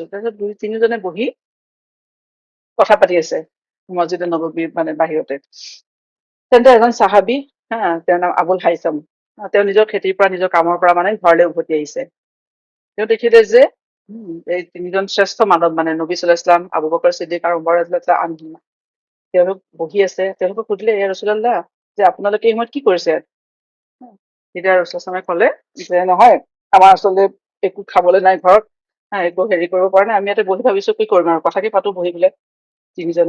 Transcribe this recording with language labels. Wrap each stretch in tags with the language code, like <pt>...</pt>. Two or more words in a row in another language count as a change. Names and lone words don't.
<as>তাৰপিছত দুই তিনিজনে বহি কথা পাতি আছে মছজিদে নবৱীৰ মানে বাহিৰতে। তেন্তে এজন চাহাবী, তেওঁৰ নাম আবুল হাইছাম, তেওঁ নিজৰ খেতিৰ পৰা, নিজৰ কামৰ পৰা মানে ঘৰলৈ উভতি আহিছে। তেওঁ দেখিলে যে এই তিনিজন শ্ৰেষ্ঠ মানৱ, মানে নবী</as> <ar>صلى الله عليه وسلم,</ar> <as>আবু বকৰ ছিদ্দিক আৰু উমৰ</as> <ar>رضي الله عنه,</ar> <as>তেওঁলোক বহি আছে। তেওঁলোকক সুধিলে</as> <ar>يا رسول الله,</ar> <as>যে আপোনালোকে এই সময়ত কি কৰিছে? তেতিয়া ৰাসূলুল্লাহ ক'লে যে নহয়, আমাৰ আচলতে একো খাবলৈ নাই ঘৰত, একো হেৰি কৰিব পৰা নাই, আমি ইয়াতে বহি ভাবিছো কি কৰিম আৰু, কথাকে পাতো বহি পেলাই তিনিজনে।</as>